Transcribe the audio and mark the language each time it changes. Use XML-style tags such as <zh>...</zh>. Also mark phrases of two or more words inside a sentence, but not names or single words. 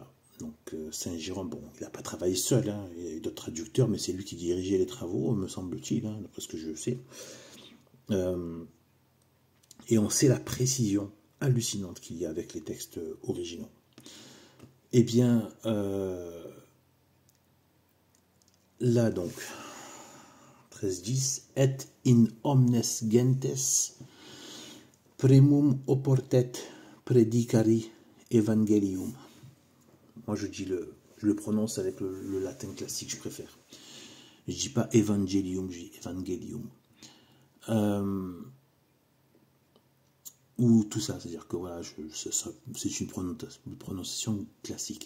<fr>Donc Saint Jérôme, bon, il n'a pas travaillé seul, hein. Il y a eu d'autres traducteurs, mais c'est lui qui dirigeait les travaux, me semble-t-il, hein, d'après ce que je sais. Et on sait la précision hallucinante qu'il y a avec les textes originaux. Eh bien, là donc, 13.10,</fr> <la>et in omnes gentes primum oportet predicari evangelium.</la> <fr>Moi je le prononce avec le latin classique, je préfère. Je dis pas evangelium, je dis evangelium. Ou tout ça, c'est-à-dire que voilà, c'est une prononciation classique.</fr>